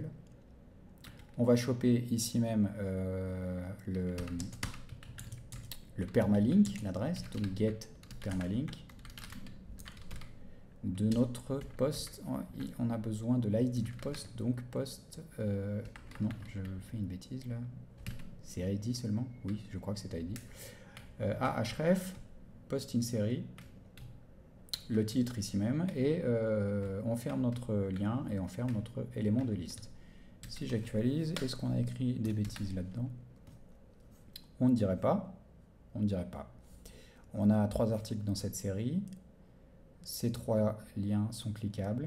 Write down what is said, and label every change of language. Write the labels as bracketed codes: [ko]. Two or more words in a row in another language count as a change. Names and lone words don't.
[fr] On va choper ici même le permalink, l'adresse, donc [en] get permalink. [fr] De notre post, on a besoin de l'ID du post, donc post, non, je fais une bêtise là, c'est ID seulement, oui, je crois que c'est ID. href, post in série, le titre ici même, et on ferme notre lien et on ferme notre élément de liste. Si j'actualise, est-ce qu'on a écrit des bêtises là-dedans? On ne dirait pas. On ne dirait pas. On a 3 articles dans cette série. Ces 3 liens sont cliquables.